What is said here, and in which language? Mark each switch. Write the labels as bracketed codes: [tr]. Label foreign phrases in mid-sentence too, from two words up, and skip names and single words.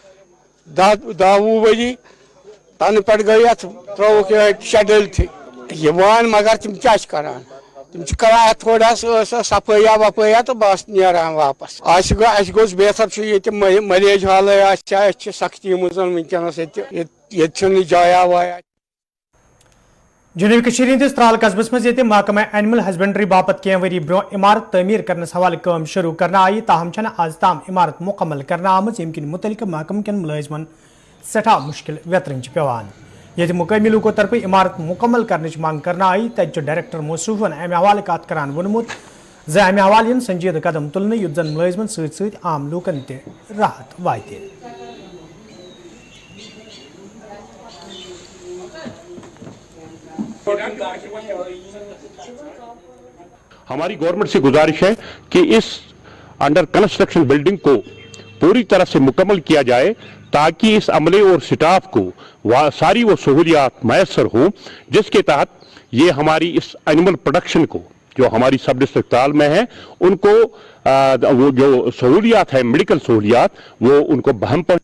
[ks] 10-20 ؤری تنہٕ پٮ۪ٹھ گٔے یتھ ترٛووُکھ یِہے شڈل یِوان مگر تِم کیٛاہ چھِ کران تِم چھِ کران اتھ تھوڑا صفٲیہ وفٲیہ تہٕ بس نیران واپس اَسہِ گوٚژھ بہتر چھُ ییٚتہِ ملیج حالٕے آسہِ أسۍ چھِ سختی منٛز وٕنکیٚنس ییٚتہِ چھُنہٕ جایا وایا جنوبی کشمیر ہندس ترال قصبس مز یہ محکمہ [en] animal husbandry [ks] باپت کی وری برو عمارت تعمیر کرنس حوالہ کام شروع کرنا آئی تاہم چھنہ آز تام عمارت مکمل کرنا آمت یم کن متعلقہ محکمہ کن ملازمن سٹھا مشکل ویترن پیوان یہ مقامی لوکو طرف عمارت مکمل کرنچ مانگ کرنا آئی تت ڈائریکٹر موصوفن امہ حوالہ کت کران ونمت زِ امہ حوالہ سنجیدہ قدم تلنے یُتھ زن ملازمن ست ست عام لوکن تہ راحت واتہ [ur] ہماری گورنمنٹ سے گزارش ہے کہ اس [en] under construction building [ur] کو پوری طرح سے مکمل کیا جائے تاکہ اس عملے اور سٹاف کو ساری وہ سہولیات میسر ہوں جس کے تحت یہ ہماری اس [en] animal production [ur] کو جو ہماری [en] sub district [ur] ترال میں ہیں ان کو وہ جو سہولیات ہے میڈیکل سہولیات وہ ان کو بہم پر